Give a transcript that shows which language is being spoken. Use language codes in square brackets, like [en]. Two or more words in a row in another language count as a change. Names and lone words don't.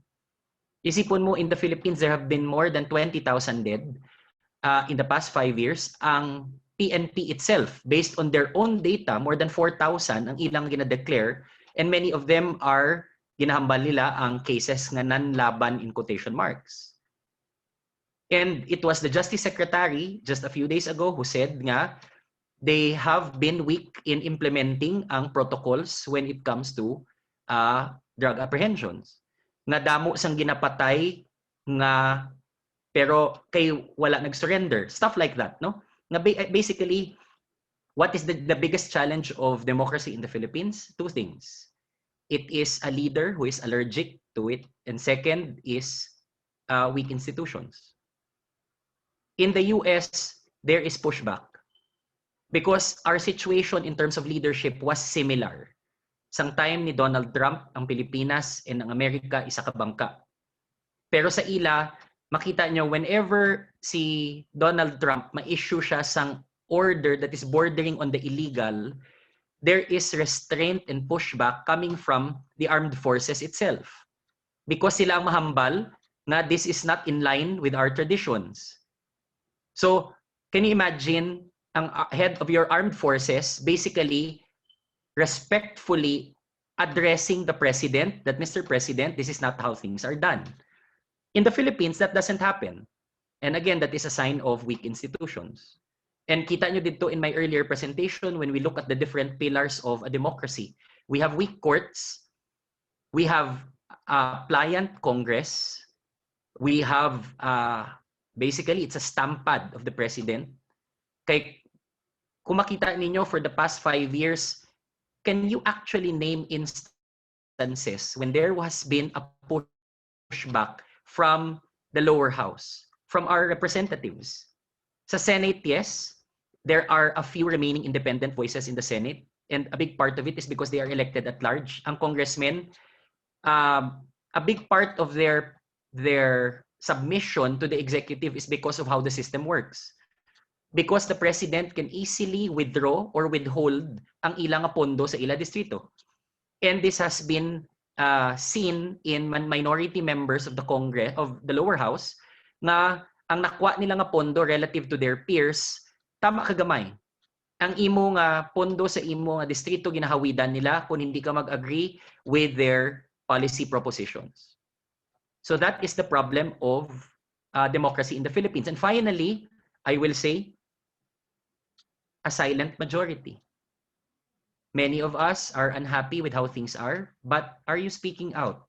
[hil] Isipon mo, [en] in the Philippines, there have been more than 20,000 dead in the past 5 years. Ang PNP itself, based on their own data, more than 4,000 [hil] ang ilang gina-declare, [en] and many of them are [hil] ginahambal nila ang cases nga nanlaban [en] in quotation marks. And it was the Justice Secretary just a few days ago who said nga they have been weak in implementing ang protocols when it comes to drug apprehensions. [hil] Nga damo sang ginapatay nga pero kay wala nag-surrender. [en] Stuff like that, no? Nga basically, what is the biggest challenge of democracy in the Philippines? Two things. It is a leader who is allergic to it, and second is weak institutions. In the US, there is pushback. Because our situation in terms of leadership was similar. [hil] Sang time ni Donald Trump, ang Pilipinas and ang Amerika isa ka bangka. Pero sa ila, makita nyo, [en] whenever [hil] si Donald Trump ma-issue siya sang [en] order that is bordering on the illegal, there is restraint and pushback coming from the armed forces itself. Because [hil] sila ang mahambal na [en] this is not in line with our traditions. So, can you imagine ang head of your armed forces basically respectfully addressing the president that, Mr. President, this is not how things are done. In the Philippines, that doesn't happen. And again, that is a sign of weak institutions. And [hil] kita nyo dito [en] in my earlier presentation, when we look at the different pillars of a democracy, we have weak courts, we have a pliant Congress, we have basically it's a stamp pad of the president. [hil] Kay kung makita ninyo [en] for the past 5 years, can you actually name instances when there has been a pushback from the lower house, from our representatives? Sa Senate, yes, there are a few remaining independent voices in the Senate, and a big part of it is because they are elected at large. Ang congressmen, a big part of their submission to the executive is because of how the system works. Because the president can easily withdraw or withhold [hil] ang ilang pondo sa ila distrito. [en] And this has been seen in minority members of the Congress, of the lower house, [hil] na ang nakuha nila nga pondo [en] relative to their peers, [hil] tama kagamay. Ang imo nga pondo sa imo nga distrito ginahawidan nila kung hindi ka mag-agree [en] with their policy propositions. So that is the problem of democracy in the Philippines. And finally, I will say, a silent majority. Many of us are unhappy with how things are, but are you speaking out?